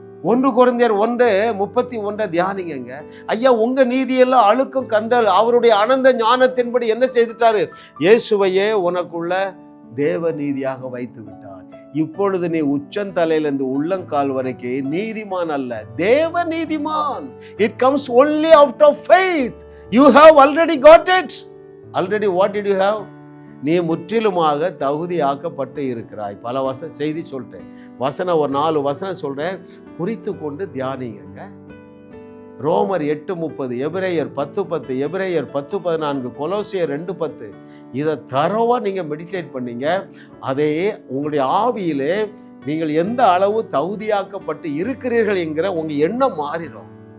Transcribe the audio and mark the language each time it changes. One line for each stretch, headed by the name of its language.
Tamil: 1 கொரிந்தியர் 1:31 தியானிங்க. ஐயா, உங்க நீதியெல்லாம் அழுக்கும் கந்தல் அவருடைய அனந்த ஞானத்தின்படி என்ன செய்துட்டாரு? இயேசுவையே உனக்குள்ள தேவ நீதியாக வைத்து விட்டார். இப்பொழுது நீ உச்சந்தலையிலிருந்து உள்ளங்கால் வரைக்கும் நீதிமான் அல்ல, தேவ நீதிமான்.
English: It comes only out of faith. You have already got it. Already what did you have?
Tamil: நீ முற்றிலுமாக தகுதியாக்கப்பட்டு இருக்கிறாய். பல செய்தி சொல்கிறேன், வசனம் ஒரு 4 வசனம் சொல்கிறேன், குறித்து கொண்டு தியானிங்க. ரோமர் 8:30, எபிரேயர் 10:10, எபிரேயர் 10:14, கொலோசியர் 2:10. இதை தரவாக நீங்கள் மெடிடேட் பண்ணீங்க. அதையே உங்களுடைய ஆவியிலே நீங்கள் எந்த அளவு தகுதியாக்கப்பட்டு இருக்கிறீர்கள் என்கிற உங்கள் எண்ணம் மாறிடும்.